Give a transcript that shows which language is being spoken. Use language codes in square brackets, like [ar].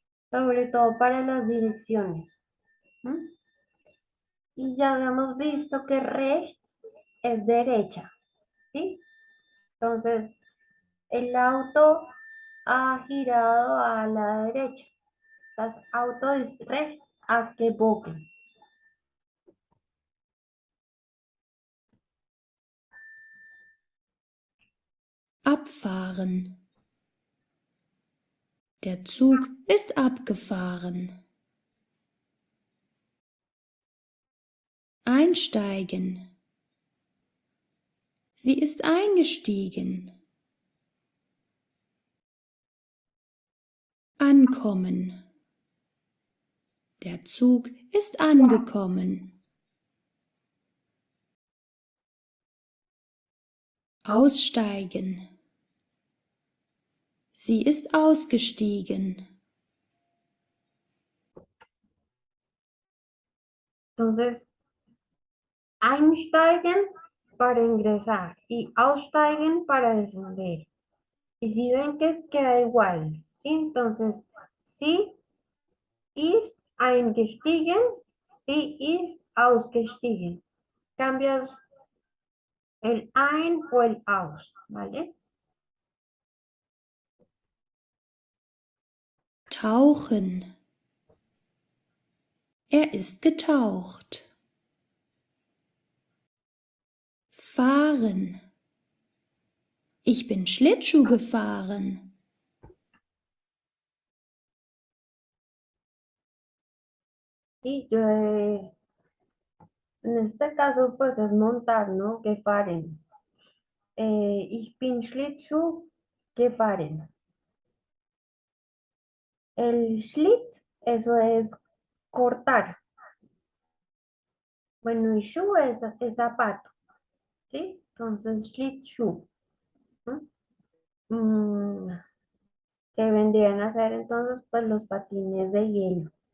[es] Sobre todo para las direcciones. Y ya habíamos visto que rechts es derecha. ¿Sí? Entonces, el auto ha girado a la derecha. [de] Das Auto ist rechts abgebogen. Abfahren. Der Zug ist abgefahren. Einsteigen. Sie ist eingestiegen. Ankommen. Der Zug ist angekommen. Aussteigen. Sie ist ausgestiegen. [es] Entonces, einsteigen para ingresar y aussteigen para descender. Y si ven que queda igual, ¿sí? [de] Entonces, sie ist eingestiegen, sie ist ausgestiegen. [es] Cambias el ein o el aus, ¿vale? [de] Tauchen. Er ist getaucht. Fahren. Ich bin Schlittschuh gefahren. [es] Y yo, en este caso, pues es montar, ¿no? Que paren. [de] Ich bin Schlittschuh gefahren. [es] El Schlitt, eso es cortar. Bueno, y Schuh es zapato, ¿sí? Entonces, Schlittschuh. ¿No? Que vendrían a ser entonces pues los patines de hielo.